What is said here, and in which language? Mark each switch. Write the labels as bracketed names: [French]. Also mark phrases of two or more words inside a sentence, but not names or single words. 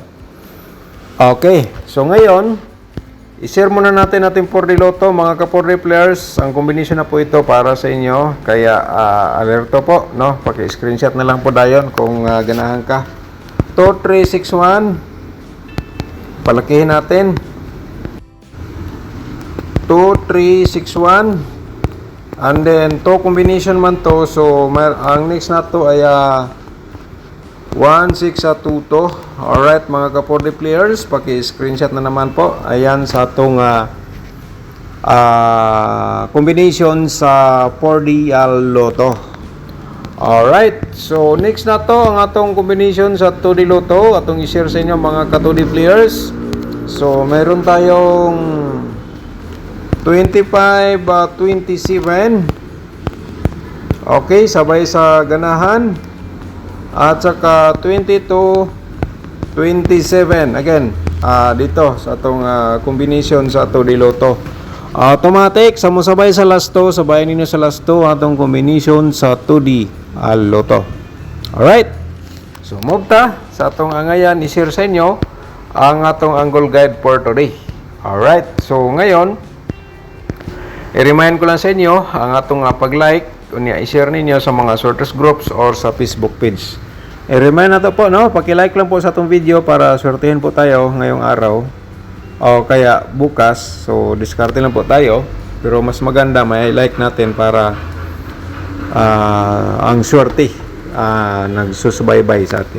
[Filipino] Okay, so ngayon i-share muna natin ating 4D Lotto mga ka-4D players. Ang combination na po ito para sa inyo. Kaya alerto po no, paki-screenshot na lang po [Cebuano] dayon kung ganahan ka. [Filipino] 2361, palakihin natin 2361, [English] and then [Cebuano] to combination man to. [Filipino] So ang next na to ay 1622. Alright mga ka-4D players, paki-screenshot na naman po. [Cebuano] Ayan sa atong combination sa 4D Lotto. Alright, so next na to ang atong combination sa 2D Lotto. Atong i-share sa inyo mga ka-2D players. So meron tayong 25, 27. Okay, sabay sa ganahan. At saka 22, 27 again dito sa atong combination sa 2D Lotto. Automatic sa musabay sa last 2, sabayan ninyo sa last 2 atong combination sa 2D Lotto. Alright, so move ta sa atong angayan i-share sa inyo ang atong [English] angle guide for today. [Cebuano] Alright, so ngayon i-remind ko lang sa inyo ang atong pag-like unya i-share ninyo sa mga [English] sorters groups [Cebuano] or sa Facebook page. [Filipino] I-remind na to po no, paki-like lang po sa atong video para swertehin po tayo ngayong araw o kaya bukas. So diskarte lang po tayo, pero mas maganda may like natin para ang swerte nagsusubaybay sa atin.